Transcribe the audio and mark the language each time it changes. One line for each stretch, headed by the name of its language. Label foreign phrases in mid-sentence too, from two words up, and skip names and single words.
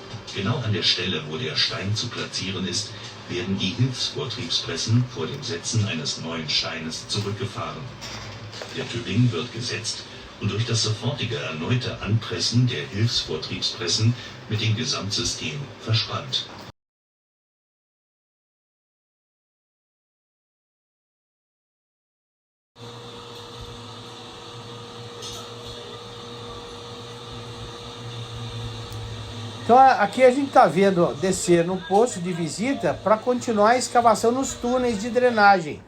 German: Genau an der Stelle, wo der Stein zu platzieren ist, werden die Hilfsvortriebspressen vor dem Setzen eines neuen Steines zurückgefahren. Der Tübing wird gesetzt und durch das sofortige erneute Anpressen der Hilfsvortriebspressen mit dem Gesamtsystem verspannt.
Portuguese: Então aqui a gente está vendo ó, descer no posto de visita para continuar a escavação nos túneis de drenagem.